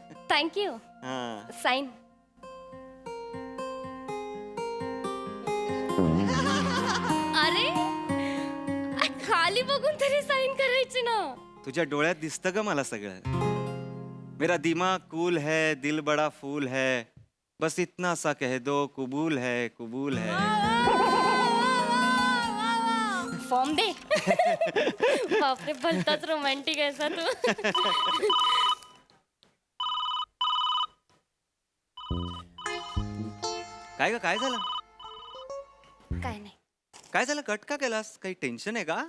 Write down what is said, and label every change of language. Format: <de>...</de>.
<mr>Thank you. हा. Sine. अरे खाली बघून तरी साईन करायची ना. तुझ्या डोळ्यात दिसतं का मला सगळं.</mr> <hi>मेरा दिमाग कूल है दिल बड़ा फूल है बस इतना सा कह दो कबूल है कबूल है.</hi> <mr>फॉर्म दे. बापरे भलताच रोमॅन्टिक आहे तू. काय ग काय झालं काय नाही. काय झालं कट का केलास काही टेन्शन आहे का.</mr>